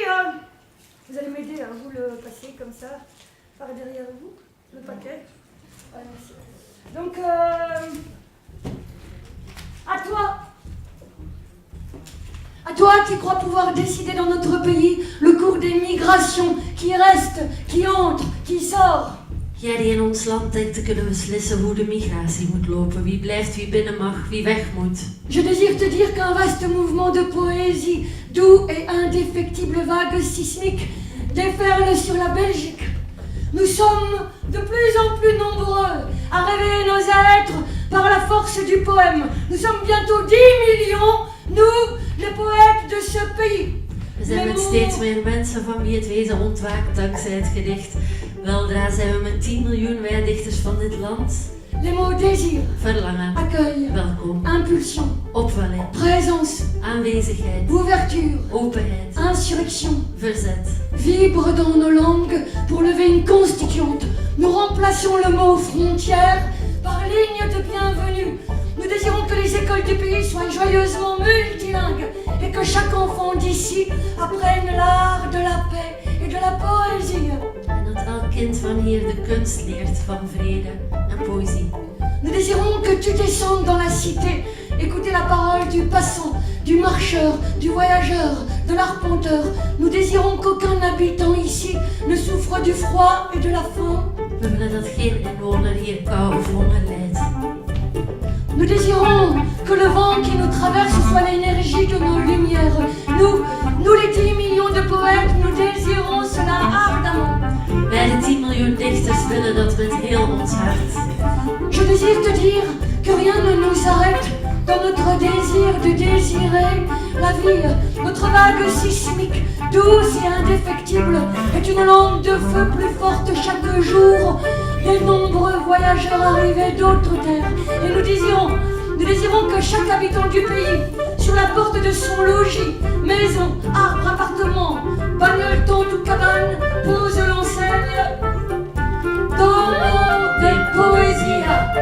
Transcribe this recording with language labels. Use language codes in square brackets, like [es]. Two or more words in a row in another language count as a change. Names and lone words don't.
[fr] Vous allez m'aider, hein, vous le passez comme ça, par derrière vous, le paquet. Ouais, merci. Donc, à toi qui crois pouvoir décider dans notre pays le cours des migrations, qui reste, qui entre, qui sort. [nl] Jij die in ons land denkt te kunnen beslissen hoe de migratie moet lopen, wie blijft, wie binnen mag, wie weg moet. [fr] Je désire te dire qu'un vaste mouvement de poésie, doux et indéfectible vague sismique, déferle sur la Belgique. Nous sommes de plus en plus nombreux à réveiller nos êtres par la force du poème. Nous sommes bientôt 10 millions, nous, les poètes de ce pays. [nl] We zijn met steeds meer mensen van wie het wezen ontwaakt dankzij het gedicht. Weldra zijn we met 10 miljoen wij dichters van dit land. [fr] Les mots désir, [nl] Verlangen, [fr] accueil, [nl] welkom, [fr] impulsion, [nl] opwelling, [fr] présence, [nl] aanwezigheid, [fr] ouverture, [nl] openheid, [fr] insurrection, [nl] verzet. [fr] vibrent dans nos langues pour lever une constituante. Nous remplaçons le mot frontière par ligne de bienvenue. Nous désirons que les écoles du pays soient joyeusement multilingues et que chaque enfant d'ici apprenne l'art de la paix et de la poésie. [nl] En dat elk kind van hier de kunst leert van vrede en poëzie. [fr] Nous désirons que tu descendes dans la cité, écouter la parole du passant, du marcheur, du voyageur, de l'arpenteur. Nous désirons qu'aucun habitant ici ne souffre du froid et de la faim. [nl] We willen dat geen inwoner hier kou of honger lijdt. [fr] Nous désirons que le vent qui nous traverse soit l'énergie de nos lumières. Nous les 10 millions de poètes, nous désirons cela ardemment. [nl] Wij de 10 miljoen dichters willen dat met heel ons hart. [fr] Je désire te dire que rien ne nous arrête dans notre désir de désirer la vie. Notre vague sismique, douce et indéfectible, est une lampe de feu plus forte chaque jour. les nombreux voyageurs arrivés d'autres terres. Et nous désirons que chaque habitant du pays, sur la porte de son logis, maison, arbre, appartement, bagnole, tente ou cabane, pose l'enseigne Domo de Poesia.